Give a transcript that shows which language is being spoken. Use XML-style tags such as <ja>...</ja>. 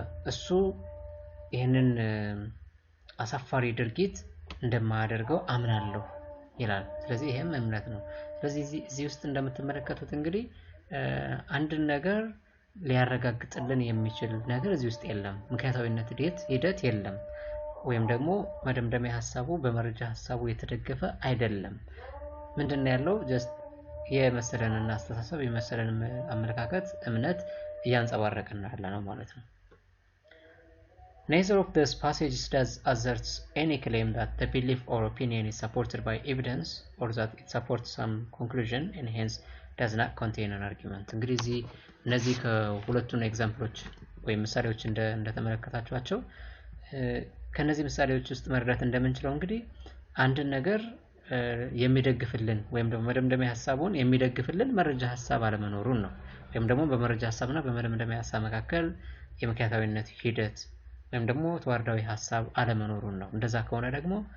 <am>እሱ ይህንን አሳፋሪ ድርጊት እንደማያደርገው አምናለሁ ይላል። ስለዚህ ይሄም እምነት ነው። ስለዚህ እዚህ ውስጥ እንደምትመለከቱት እንግዲህ አንድን ነገር ሊያረጋግጥልን የሚችል ነገር እዚህ ውስጥ የለም። ምክንያታዊነት ሂደት የለም። ወይም ደግሞ መደምደሚያ ሐሳቡ በመረጃ ሐሳቡ የተደገፈ አይደለም። ምንድነው ያለው? ጀስት የመሰለንን አስተሳሰብ የመሰለንን አመለካከት እምነት እያንጸባረቀን ያለ ነው ማለት ነው።</am> <en>Neither of these passages does asserts any claim that the belief or opinion is supported by evidence or that it supports some conclusion and hence does not contain an argument.</en> <am>እንግዲህ እነዚህ ከሁለቱን ኤግዛምፕሎች ወይም ምሳሌዎች እንደተመለከታችኋቸው ከነዚህ ምሳሌዎች ውስጥ መረዳት እንደምንችለው እንግዲህ አንድን ነገር የሚደግፍልን ወይም ደግሞ መደምደሚያ ሐሳቡን የሚደግፍልን መረጃ ሐሳብ አለመኖሩን ነው። ወይም ደግሞ በመረጃ ሐሳብና በመደምደሚያ ሐሳብ መካከል የምክንያታዊነት ሂደት ወይም ደግሞ ተዋርዳዊ ሐሳብ አለመኖሩን ነው። እንደዛ ከሆነ ደግሞ</am>